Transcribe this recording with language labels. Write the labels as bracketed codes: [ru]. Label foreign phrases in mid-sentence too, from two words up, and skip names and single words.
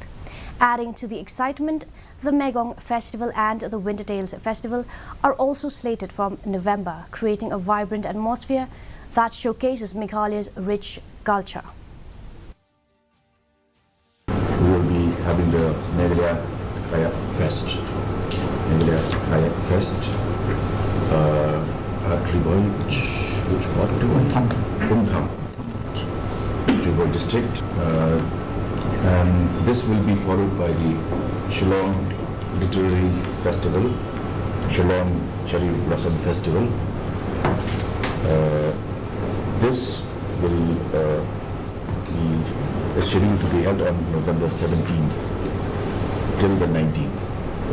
[en] Adding to the excitement, the Megong Festival and the Winter Tales Festival are also slated from November, creating a vibrant atmosphere that showcases Meghalaya's rich culture. We will be having the Meghalaya Kayak Fest. Meghalaya Kayak Fest. At Ribhoi, which part of Ribhoi? Umtham. Ribhoi district. And this will be followed by the Shillong Literary Festival, Shillong Cherry Blossom Festival. This will be scheduled to be held on November 17th till the 19th.